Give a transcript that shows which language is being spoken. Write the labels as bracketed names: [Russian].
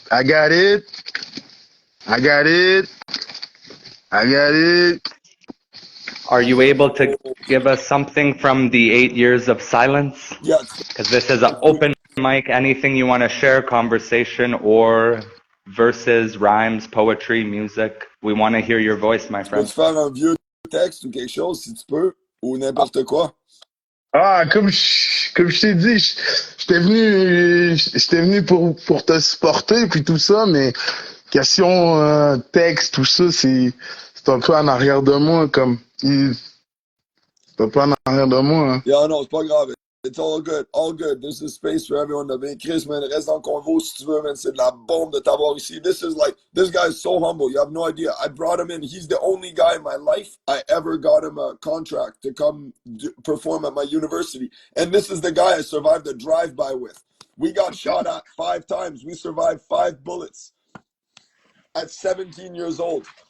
[English] I got it. I got it. Are you able to give us something from the 8 years of silence? Yes. Because this is an open mic. Anything you want to share, conversation or verses, rhymes, poetry, music. We want to hear your voice, my [French] Tu [English] friend. [French] peux-tu faire un vieux texte ou quelque chose si tu peux? Ou n'importe quoi? Ah, comme je t'ai dit, j'étais venu pour te supporter puis tout ça, mais question texte, tout ça, c'est un peu en arrière de moi, c'est un peu en arrière de moi. Hein. [English] Yeah, [French] non, c'est pas grave. [English] It's all good, all good. This is space for everyone. [French] Ben, Chris, man, reste dans le convo si tu veux, man. C'est de la bombe de t'avoir ici. [English] This guy is so humble. You have no idea. I brought him in. He's the only guy in my life I ever got him a contract to come perform at my university. And this is the guy I survived a drive-by with. We got shot at 5 times. We survived 5 bullets at 17 years old.